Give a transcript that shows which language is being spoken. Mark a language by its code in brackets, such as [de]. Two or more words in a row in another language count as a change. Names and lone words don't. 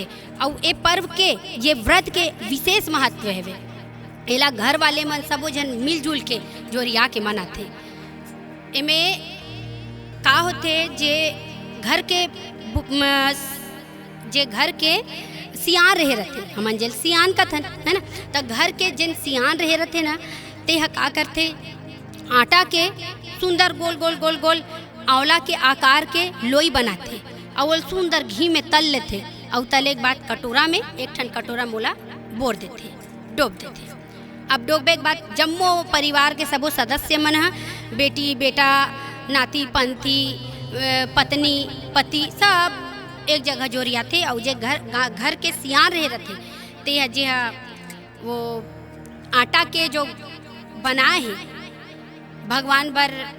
[hne] और ये पर्व के ये व्रत के विशेष महत्व है। एला घर वाले मन सबो जन मिलजुल के जोरिया के मनाते। एमे का होते जे घर के सियान रहे रहते, हमन जेल सियान कथन है ना। तो घर के जिन सियान रहे रहते ना, ते का करते आटा के सुंदर गोल गोल गोल गोल आंवला के आकार के लोई बनाते और सुंदर घी में तल लेते और तले के बाद कटोरा में एक ठन कटोरा मोला बोर देते, डोब देते। अब डोबे के बाद जम्मो परिवार के सबो सदस्य मन ह, बेटी बेटा नाती पंथी पत्नी पति सब एक जगह जोरियाथे और जे घर के सियान रहे रहते ते जे वो आटा के जो बनाए है भगवान बर